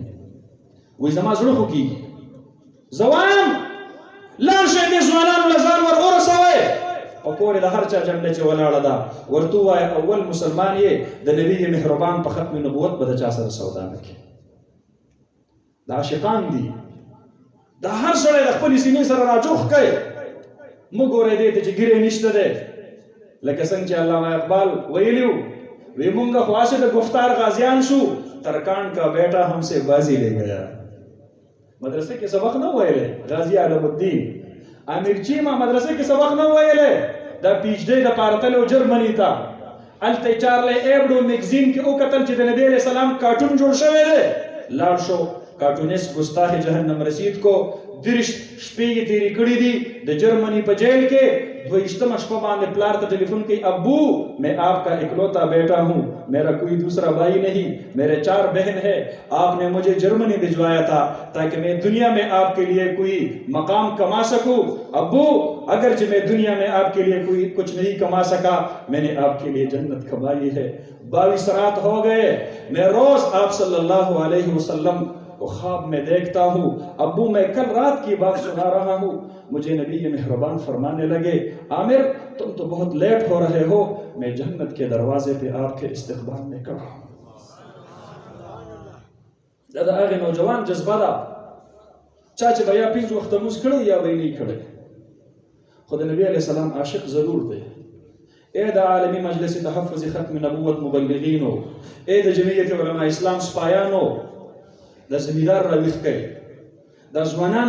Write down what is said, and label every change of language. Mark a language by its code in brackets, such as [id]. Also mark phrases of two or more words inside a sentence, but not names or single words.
[ps] وایي زما زړه خو کېږي، زه وایم لاړ شئ دې ځوانانو له ځان ور ورسوئ، په کور د هر چا جنډه چې ولاړه ده ورته ووایه اول مسلمان یې د نبي مهربان په ختم نبوت به د چا سره سودا نه کوي. دا عاشقان دي، دا هر سړی د خپلې سینې سره راجوخ کوي. مه ګورئ دې ته چې ګیرې نشته دی، لکه څنګه چې علامه اقبال ویلي وو، وی مونږ خو هسې د گفتار غازیان شو، [ur] ترکان کا بیٹا ہم سے بازی لے گیا. [ps] مدرسے کې سبق نه ویلی غازی علم الدین امیر چیما، مدرسے کې سبق نه ویلی، دا پی ایچ ډی دپاره تللی و جرمني ته. هلته یې چارلی ایبډو میګزین کې وکتل چې د نبي علیه السلام کارټون جوړ شوی دی، لاړ شو کارټونیست گستاخ جهنم رسید کو 30 شپې یې تیرې کړي دي د جرمني په جیل کې. 22 شپه باندې پلار ته ټیلیفون کوي، [ur] ابو میں آپ کا اکلوتا بیٹا ہوں، میرا کوئی دوسرا بھائی نہیں، میرے 4 بہن ہے، آپ نے مجھے جرمنی بھجوایا تھا تاکہ میں دنیا میں آپ کے لیے کوئی مقام کما سکوں. ابو اگرچہ میں دنیا میں آپ کے لیے کوئی کچھ نہیں کما سکا، میں نے آپ کے لیے جنت کمائی ہے. 22 رات ہو گئے، میں روز آپ صلی اللہ علیہ وسلم کو خواب میں دیکھتا ہوں. ابو میں کل رات کی بات سنا رہا ہوں، مجھے نبی مہربان فرمانے لگے، عامر تم تو بہت لیٹ ہو رہے ہو، میں جنت کے دروازے پہ آپ کے استقبال میں کھڑا ہوں. [ps] دا هغه نوجوان جذبه ده چا چې به یا 5 وخت لمونځ کړی یا به یې نه کړی، خو د نبی علیه السلام عاشق ضرور دی. اے د عالمی مجلس تحفظ ختم نبوت مبلغینو، اے د جمعیت علماء اسلام سپایانو، دا زمیدار راویښ کوي، دا ځوانان